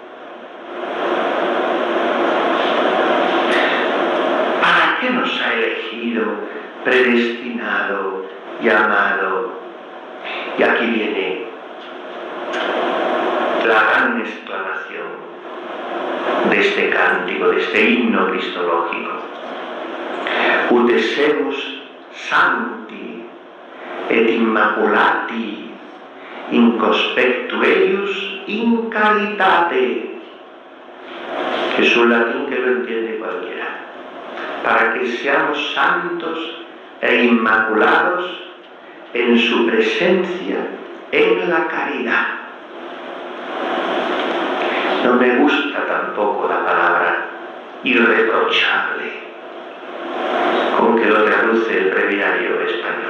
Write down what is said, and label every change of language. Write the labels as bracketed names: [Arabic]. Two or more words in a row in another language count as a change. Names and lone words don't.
[Spanish] ¿Para qué nos ha elegido, predestinado y amado? Y aquí viene la gran exclamación de este cántico, de este himno cristológico. [Latin] Ut semus sancti et immaculati in conspectu eius in caritate. [Spanish] Que es un latín que lo entiende cualquiera. Para que seamos santos e inmaculados en su presencia en la caridad. No me gusta tampoco la palabra irreprochable, con que lo traduce el breviario español.